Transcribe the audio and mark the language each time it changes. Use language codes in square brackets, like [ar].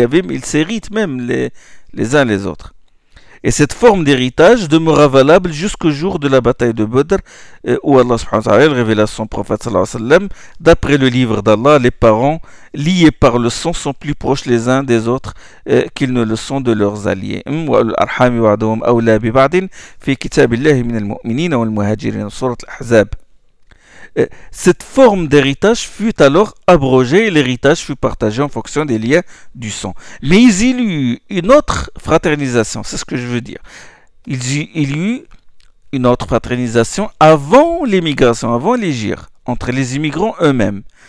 [fr] Il s'hérite même les uns les autres. Et cette forme d'héritage demeura valable jusqu'au jour de la bataille de Badr, où Allah subhanahu wa ta'ala révéla son prophète sallallahu alayhi wa sallam, d'après le livre d'Allah, les parents liés par le sang sont plus proches les uns des autres qu'ils ne le sont de leurs alliés. [ar] والأرحام بعضهم أولى ببعض في كتاب الله من المؤمنين والمهاجرين سورة الأحزاب. [fr] Cette forme d'héritage fut alors abrogée et l'héritage fut partagé en fonction des liens du sang. Mais il y eut une autre fraternisation, c'est ce que je veux dire. Il y eut une autre fraternisation avant l'émigration, avant l'hégire, entre les immigrants eux-mêmes.